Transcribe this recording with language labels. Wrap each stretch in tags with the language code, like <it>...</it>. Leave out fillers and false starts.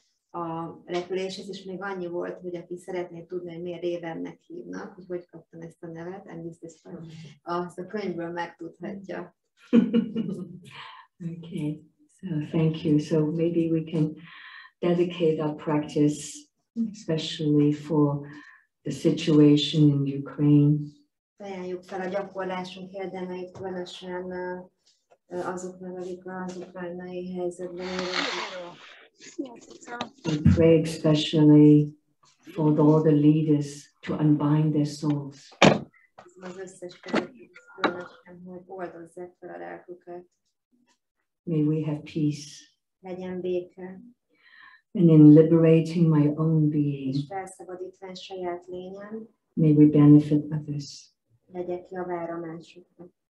<hu>a repüléshez, és még annyi volt, hogy aki szeretné tudni, hogy miért Ravennek hívnak, hogy kaptam ezt a nevet, azt a könyvből megtudhatja.</hu> <en>Okay, so thank you. So maybe we can dedicate our practice, especially for the situation in Ukraine.</en> <hu>Ajánljuk fel a gyakorlásunk érdemeit, különösen azoknak, akik az ukrajnai helyzetben élnek.</hu> <en>We pray especially for all the leaders to unbind their souls.</en> <hu>Az összes vezetők különösen, hogy oldozzák fel a lelküket.</hu> <en>May we have peace.</en> <hu>Legyen béke.</hu> <en>And in liberating my own being,</en> <hu>És felszabadítván saját lényem,</hu> <en>may we benefit others.</en> <hu>legyek javára másoknak.</hu>